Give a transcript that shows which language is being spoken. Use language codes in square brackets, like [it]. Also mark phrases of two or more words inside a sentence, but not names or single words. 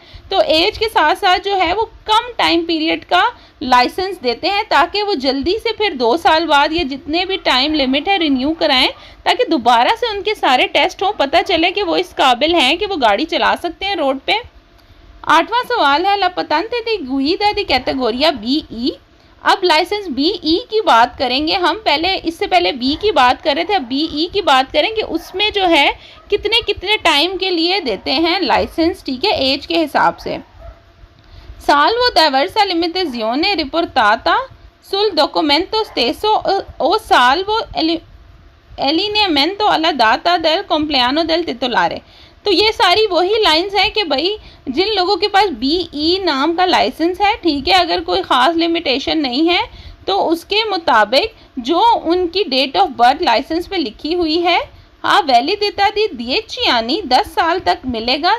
[hi] तो एज के साथ साथ जो है वो कम [en] time period [hi] का लाइसेंस देते हैं ताकि वो जल्दी से फिर 2 साल बाद या जितने भी [en] time limit [hi] है रिन्यू कराएं, ताकि दोबारा से उनके सारे टेस्ट हों, पता चले कि वो इस काबिल हैं कि वो गाड़ी चला सकते हैं रोड पे। 8वां सवाल है [it] la patente di guida di categoria BE. [hi] अब लाइसेंस BE की बात करेंगे हम, पहले इससे पहले B की बात कर रहे थे, अब BE की बात करेंगे। उसमें जो है कितने कितने टाइम के लिए देते हैं लाइसेंस, ठीक है, एज के हिसाब से। [it] salvo diversa limitazione riportata sul documento stesso o salvo allineamento alla data del compleanno del titolare। [hi] तो ये सारी वही लाइंस हैं कि भाई जिन लोगों के पास BE नाम का लाइसेंस है, ठीक है, अगर कोई ख़ास लिमिटेशन नहीं है तो उसके मुताबिक जो उनकी [en] date of birth [hi] लाइसेंस पे लिखी हुई है हाँ [it] validità di 10 anni [hi] 10 साल तक मिलेगा।